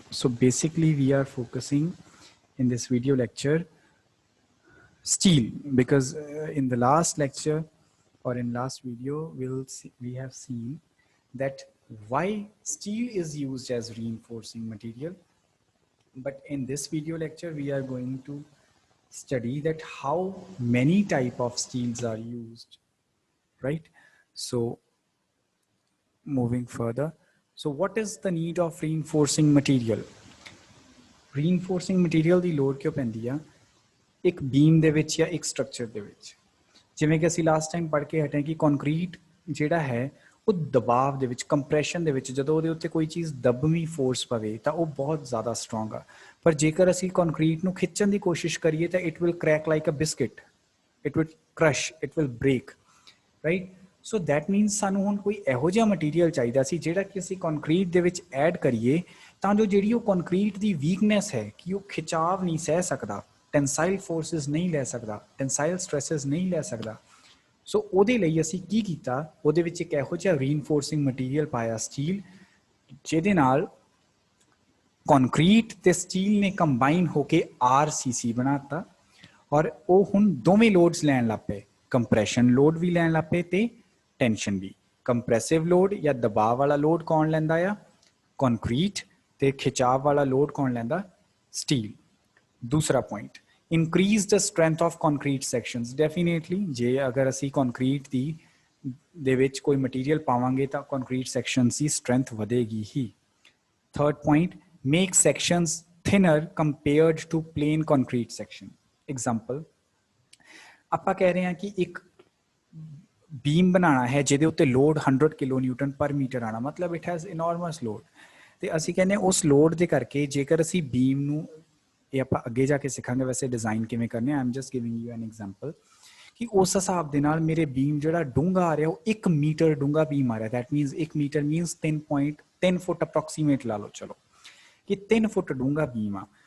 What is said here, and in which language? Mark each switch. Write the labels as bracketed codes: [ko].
[en] So basically we are focusing in this video lecture steel because in the last lecture or in last video we have seen that why steel is used as reinforcing material, but in this video lecture we are going to study that how many type of steels are used, right? So moving further, so what is the need of reinforcing material? Reinforcing material [pa] ਦੀ ਲੋੜ ਕਿਉਂ ਪੈਂਦੀ ਆ ਇੱਕ ਬੀਮ ਦੇ ਵਿੱਚ ਜਾਂ ਇੱਕ structure ਦੇ ਵਿੱਚ? ਜਿਵੇਂ ਕਿ ਅਸੀਂ ਲਾਸਟ ਟਾਈਮ ਪੜ੍ਹ ਕੇ ਹਟੇ ਕਿ ਕੰਕਰੀਟ ਜਿਹੜਾ ਹੈ ਉਹ ਦਬਾਅ ਦੇ ਵਿੱਚ, ਕੰਪਰੈਸ਼ਨ ਦੇ ਵਿੱਚ ਜਦੋਂ ਉਹਦੇ ਉੱਤੇ ਕੋਈ ਚੀਜ਼ ਦਬਵੀਂ ਫੋਰਸ ਪਵੇ ਤਾਂ ਉਹ ਬਹੁਤ ਜ਼ਿਆਦਾ ਸਟਰੋਂਗ ਆ। ਪਰ ਜੇਕਰ ਅਸੀਂ ਕੰਕਰੀਟ ਨੂੰ ਖਿੱਚਣ ਦੀ ਕੋਸ਼ਿਸ਼ ਕਰੀਏ ਤਾਂ [en] it will crack like a biscuit, it will crush, it will break, [pa] right? [en] so that means [pa] ਸਾਨੂੰ ਹੁਣ ਕੋਈ ਇਹੋ ਜਿਹਾ ਮਟੀਰੀਅਲ ਚਾਹੀਦਾ ਸੀ ਜਿਹੜਾ ਕਿ ਅਸੀਂ ਕੰਕਰੀਟ ਦੇ ਵਿੱਚ ਐਡ ਕਰੀਏ ਤਾਂ ਜੋ ਜਿਹੜੀ ਉਹ ਕੰਕਰੀਟ ਦੀ ਵੀਕਨੈਸ ਹੈ ਕਿ ਉਹ ਖਿਚਾਵ ਨਹੀਂ ਸਹਿ ਸਕਦਾ, ਟੈਂਸਾਈਲ ਫੋਰਸਿਸ ਨਹੀਂ ਲੈ ਸਕਦਾ, ਟੈਂਸਾਈਲ ਸਟ੍ਰੈਸਿਸ ਨਹੀਂ ਲੈ ਸਕਦਾ। ਸੋ ਉਹਦੇ ਲਈ ਅਸੀਂ ਕੀ ਕੀਤਾ, ਉਹਦੇ ਵਿੱਚ ਇੱਕ ਇਹੋ ਜਿਹਾ ਰੀਇਨਫੋਰਸਿੰਗ ਮਟੀਰੀਅਲ ਪਾਇਆ ਸਟੀਲ, ਜਿਹਦੇ ਨਾਲ ਕੰਕਰੀਟ ਤੇ ਸਟੀਲ ਨੇ ਕੰਬਾਈਨ ਹੋ ਕੇ RCC ਬਣਾਤਾ ਔਰ ਉਹ ਹੁਣ ਦੋਵੇਂ ਲੋਡਸ ਲੈਣ ਲੱਗ ਪਏ, ਕੰਪਰੈਸ਼ਨ ਲੋਡ ਵੀ ਲੈਣ ਲੱਗ ਪਏ ਤੇ ਟੈਂਸ਼ਨ ਵੀ। ਕੰਪਰੈਸਿਵ ਲੋਡ ਜਾਂ ਦਬਾਅ ਵਾਲਾ ਲੋਡ ਕੌਣ ਲੈਂਦਾ ਆ? ਕੰਕਰੀਟ, ਤੇ ਖਿਚਾਵ ਵਾਲਾ ਲੋਡ ਕੌਣ ਲੈਂਦਾ? ਸਟੀਲ। ਦੂਸਰਾ point, [en] increase the strength of concrete sections. [pa] Definitely ਜੇ ਅਗਰ ਅਸੀਂ ਕੰਕਰੀਟ ਦੇ ਵਿੱਚ ਕੋਈ ਮਟੀਰੀਅਲ ਪਾਵਾਂਗੇ ਤਾਂ ਕੰਕਰੀਟ ਸੈਕਸ਼ਨਸ ਦੀ ਸਟਰੈਂਥ ਵਧੇਗੀ ਹੀ। [en] Third point, make sections thinner compared to plain concrete section. [pa] Example, ਆਪਾਂ ਕਹਿ ਰਹੇ ਹਾਂ ਕਿ ਇੱਕ ਬੀਮ ਬਣਾਉਣਾ ਹੈ ਜਿਹਦੇ ਉੱਤੇ ਲੋਡ 100 ਕਿਲੋ ਨਿਊਟਨ ਪਰ ਮੀਟਰ ਆਣਾ, ਮਤਲਬ [en] it has enormous load, [pa] ਤੇ ਅਸੀਂ ਕਹਿੰਦੇ ਉਸ ਲੋਡ ਦੇ ਕਰਕੇ ਜੇਕਰ ਅਸੀਂ ਬੀਮ ਨੂੰ, ਇਹ ਆਪਾਂ ਅੱਗੇ ਜਾ ਕੇ ਸਿੱਖਾਂਗੇ ਵੈਸੇ ਡਿਜ਼ਾਈਨ ਕਿਵੇਂ ਕਰਨੇ, [en] I am just giving you an example, [pa] ਕਿ ਉਸ ਹਿਸਾਬ ਦੇ ਨਾਲ ਮੇਰੇ ਬੀਮ ਜਿਹੜਾ ਡੂੰਘਾ ਆ ਰਿਹਾ ਉਹ 1 ਮੀਟਰ ਡੂੰਘਾ ਬੀਮ ਆ ਰਿਹਾ, that means 1 metre means 3.3 foot approximate ਲਾ ਲਓ, ਚਲੋ ਕਿ 3 ਫੁੱਟ ਡੂੰਘਾ ਬੀਮ ਆ।